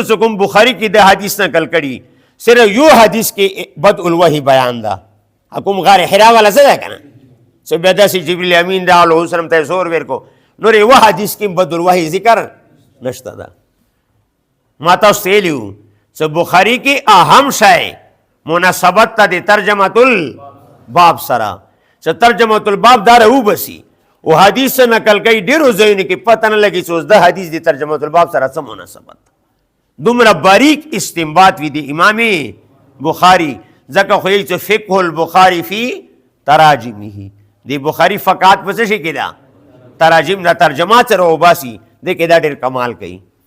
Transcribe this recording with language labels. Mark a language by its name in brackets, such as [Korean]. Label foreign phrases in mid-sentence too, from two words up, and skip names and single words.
[Pashto] چې کوم بخاري کې د حدیث نقل کړي صرف یو حدیث کې [Arabic] بدء الوحی [Pashto] بیان ده کوم غار حرا والا څه ده که نه چې بیا داسې جبریل امین راغلو اوس هم ته یې زور ورکو نور یوه حدیث کې [Arabic] بدء الوحی [Pashto] ذکر نشته ده ما تاسو ته ویلي وو چې بخاري کې اهم شی مناسبت ته د [Arabic] ترجمة الباب [Pashto] سره چې [Arabic] ترجمة الباب [Pashto] دا راوبسي او حدیث نقل کوي ډېرو ځایونو کې پته نه لګي چې اوس د حدیث د [Arabic] ترجمة الباب [Pashto] سره څه مناسبت دومره باریک استنباط وي د امام بخاري ځکه خو یې چې [Arabic] فقه البخاري فی تراجمه [Pashto] د بخاري فقات په څه شي کې ده تراجم نه ترجمات سره وباسي دې کې دا ډېر کمال کوي